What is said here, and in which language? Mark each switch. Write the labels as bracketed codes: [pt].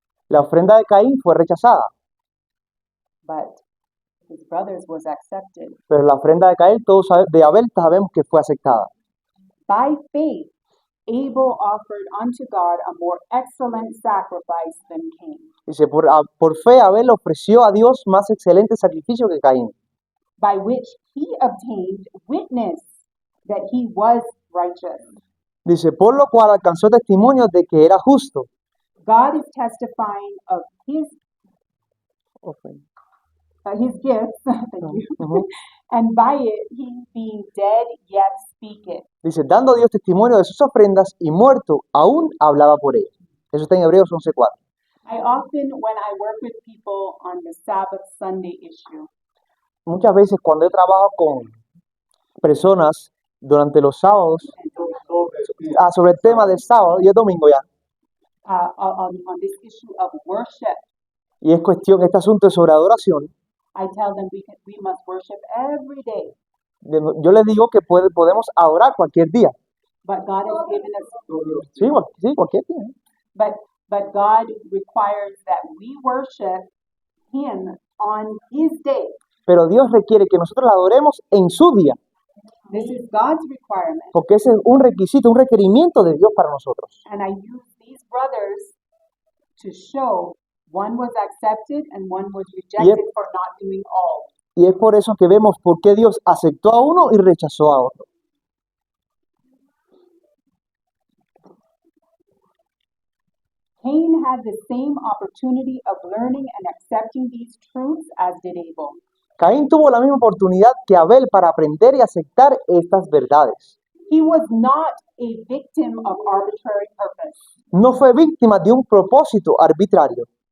[es] La ofrenda de Caín fue rechazada, [en] but his brother's was accepted. [es] pero la ofrenda de Caín, de Abel, sabemos que fue aceptada. [en] By faith, Abel offered unto God a more excellent sacrifice than Cain, [es] Dice, por fe Abel ofreció a Dios más excelente sacrificio que Caín, [en] by which he obtained witness that he was righteous. [es] dice, por lo cual alcanzó testimonio de que era justo. [en] God is testifying of his gifts, thank you, Ujú. and by it he being dead yet speaketh. [es] Dice, dando Dios testimonio de sus ofrendas y muerto, aún hablaba por ellas. Eso está en Hebreos 11:4. [en] I often, when I work with people on the Sabbath Sunday issue, [es] Muchas veces cuando yo trabajo con personas durante los sábados, sobre el tema del sábado y el domingo ya, [en] on this issue of worship, [es] y es cuestión, este asunto es sobre adoración, [en] I tell them we must worship every day, [es] yo les digo que podemos adorar cualquier día. [en] but God has given us, [es] Sí, cualquier día. [en] but God requires that we worship Him on His day. [es] Pero Dios requiere que nosotros la adoremos en su día, [en] This is God's requirement, [es] porque ese es un requisito, un requerimiento de Dios para nosotros. [en] and I use these brothers to show one was accepted and one was rejected for not doing all. [es] Y es por eso que vemos por qué Dios aceptó a uno y rechazó a otro. [en] Cain had the same opportunity of learning and accepting these truths as did Abel. [es] Caín tuvo la misma oportunidad que Abel para aprender y aceptar estas verdades. [en] He was not a victim of arbitrary purpose. [es] No fue víctima de un propósito arbitrario.